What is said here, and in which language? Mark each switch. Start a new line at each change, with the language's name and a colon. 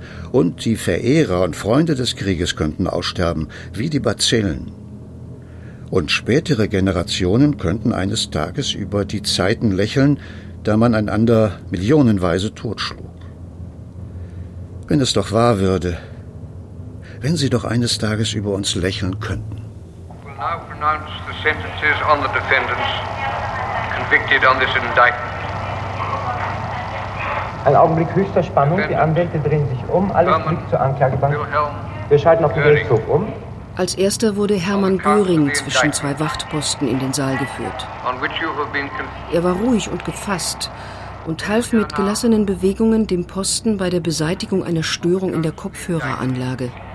German: Und die Verehrer und Freunde des Krieges könnten aussterben, wie die Bazillen. Und spätere Generationen könnten eines Tages über die Zeiten lächeln, da man einander millionenweise totschlug. Wenn es doch wahr würde, wenn sie doch eines Tages über uns lächeln könnten.
English: We'll now pronounce the sentences on the defendants convicted on this indictment.
German: Ein Augenblick höchster Spannung, die Anwälte drehen sich um, alles blickt zur Anklagebank. Wir schalten auf den Gerichtshof um. Als erster wurde Hermann Göring zwischen 2 Wachtposten in den Saal geführt. Er war ruhig und gefasst und half mit gelassenen Bewegungen dem Posten bei der Beseitigung einer Störung in der Kopfhöreranlage.